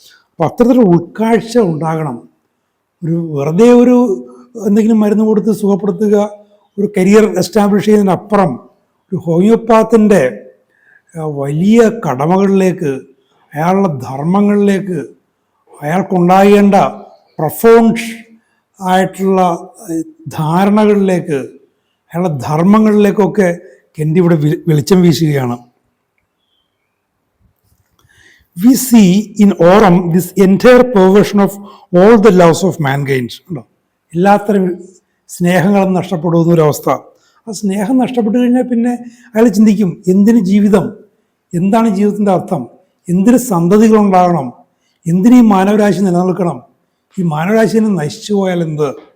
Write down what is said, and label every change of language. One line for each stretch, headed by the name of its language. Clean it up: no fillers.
Malayalam: അപ്പം അത്തരത്തിലുള്ള ഉൾക്കാഴ്ച ഉണ്ടാകണം. വെറുതെ എന്തെങ്കിലും മരുന്ന് കൊടുത്ത് സുഖപ്പെടുത്തുക, ഒരു കരിയർ എസ്റ്റാബ്ലിഷ് ചെയ്യുന്നതിനപ്പുറം ഒരു ഹോമിയോപ്പാത്തിൻ്റെ വലിയ കടമകളിലേക്ക്, അയാളുടെ ധർമ്മങ്ങളിലേക്ക്, അയാൾക്കുണ്ടാകേണ്ട പ്രൊഫൗണ്ട് ആയിട്ടുള്ള ധാരണകളിലേക്ക്, അയാളുടെ ധർമ്മങ്ങളിലേക്കൊക്കെ കെൻഡി ഇവിടെ വെളിച്ചം വീശുകയാണ്.
English: We see in Aurum this entire perversion of all the loves of mankind.
Malayalam: ഉണ്ടോ? എല്ലാത്തരം സ്നേഹങ്ങളും നഷ്ടപ്പെടുന്ന ഒരവസ്ഥ. ആ സ്നേഹം നഷ്ടപ്പെട്ടു കഴിഞ്ഞാൽ പിന്നെ അയാൾ ചിന്തിക്കും, എന്തിന് ജീവിതം, എന്താണ് ജീവിതത്തിൻ്റെ അർത്ഥം, എന്തിന് സന്തതികളുണ്ടാകണം, എന്തിന് ഈ മാനവരാശി നിലനിൽക്കണം, ഈ മാനവരാശിനെ നശിച്ചു പോയാൽ എന്ത്?